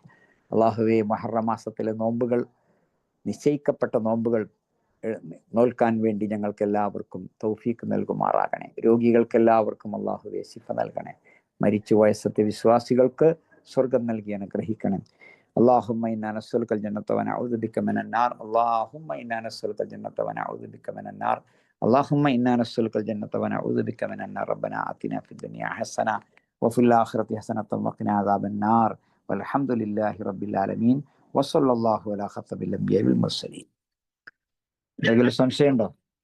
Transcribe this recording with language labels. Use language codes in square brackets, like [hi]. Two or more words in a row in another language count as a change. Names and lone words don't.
[ml] അള്ളാഹുവേ, മുഹറം മാസത്തിലെ നോമ്പുകൾ, നിശ്ചയിക്കപ്പെട്ട നോമ്പുകൾ നോൽക്കാൻ വേണ്ടി ഞങ്ങൾക്ക് എല്ലാവർക്കും തൗഫീഖ് നൽകുമാറാകണേ. രോഗികൾക്കെല്ലാവർക്കും അള്ളാഹുവേ ശിഫ നൽകണേ. മരിച്ചുപോയ സത്യവിശ്വാസികൾക്ക് സ്വർഗം നൽകി അനുഗ്രഹിക്കണം. [ar] اللهم إنا نسألك الجنة ونعوذ بك من النار. اللهم إنا نسألك الجنة ونعوذ بك من النار. اللهم إنا نسألك الجنة ونعوذ بك من النار. ربنا آتنا في الدنيا حسنة وفي الآخرة حسنة وقنا عذاب النار. والحمد لله رب العالمين. وصلى الله على خاتم الأنبياء والمرسلين. [ml] എന്തെങ്കിലും സംശയമുണ്ടോ?